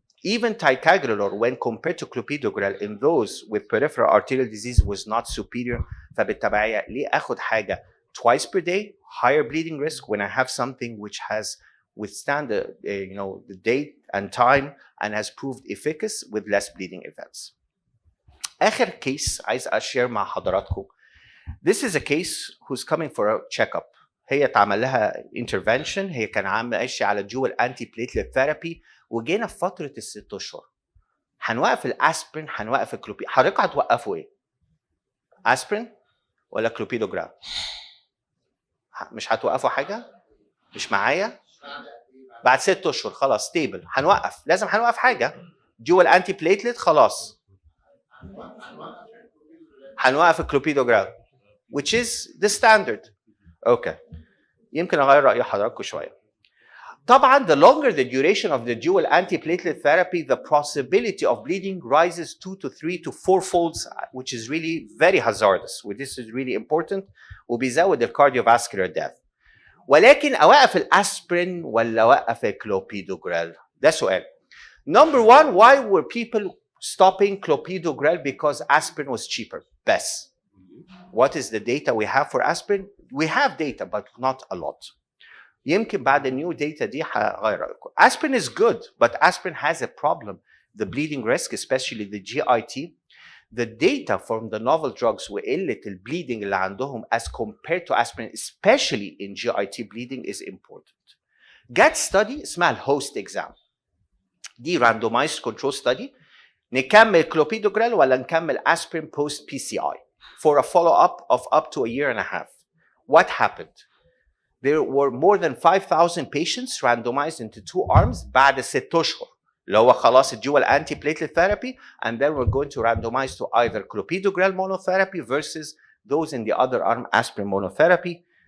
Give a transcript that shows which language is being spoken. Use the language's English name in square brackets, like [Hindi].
[English] Even ticagrelor, when compared to clopidogrel in those with peripheral arterial disease, was not superior. فبالتبعية, [Arabic] ليه أخد حاجة [English] twice per day, higher bleeding risk, when I have something which has withstand the date and time and has proved efficacious with less bleeding events. [Arabic] آخر case عايز أشير مع حضراتكم. [English] This is a case who's coming for a checkup. [Arabic] هي اتعمل لها intervention. هي كان ماشيه على [English] dual antiplatelet therapy [Arabic] وجينا في فتره ال6 اشهر. هنوقف الاسبرين، هنوقف الكلوبي. حضرتك هتوقفوا ايه؟ اسبرين ولا كلوبيدوجرام؟ مش هتوقفوا حاجه؟ مش معايا؟ بعد 6 اشهر خلاص ستيبل هنوقف. لازم هنوقف حاجه. [English] dual antiplatelet خلاص. [Arabic] هنوقف الكلوبيدوجرام [English] which is the standard. [Arabic] اوكي. يمكن اغير راي حضراتكم شويه. [English] طبعا the longer the duration of the dual antiplatelet therapy, the possibility of bleeding rises 2 to 3 to 4 folds, which is really very hazardous. This is really important. [Arabic] وبيزود [English] cardiovascular death. [Arabic] ولكن اوقف الاسبرين ولا اوقف الكلوبيدوجرال؟ ده سؤال. [English] Number one, why were people stopping clopidogrel? Because aspirin was cheaper. [Arabic] بس. [English] What is the data we have for aspirin? We have data, but not a lot. [Arabic] يمكن بعد new data دي هغير رأيكم. [English] Aspirin is good, but aspirin has a problem. The bleeding risk, especially the GIT. The data from the novel drugs وقلة bleeding [Arabic] اللي عندهم [English] as compared to aspirin, especially in GIT bleeding, is important. [Arabic] جت study اسمها الهوست exam. [English] دي randomized control study. [Arabic] نكمل [English] clopidogrel ولا نكمل aspirin post PCI for a follow-up of up to a year and a half. What happened? There were more than 5,000 patients randomized into 2 arms [Arabic] بعد 6 أشهر اللي هو خلاص [English] dual antiplatelet therapy, and then we're going to randomize to either clopidogrel monotherapy versus those in the other arm aspirin monotherapy.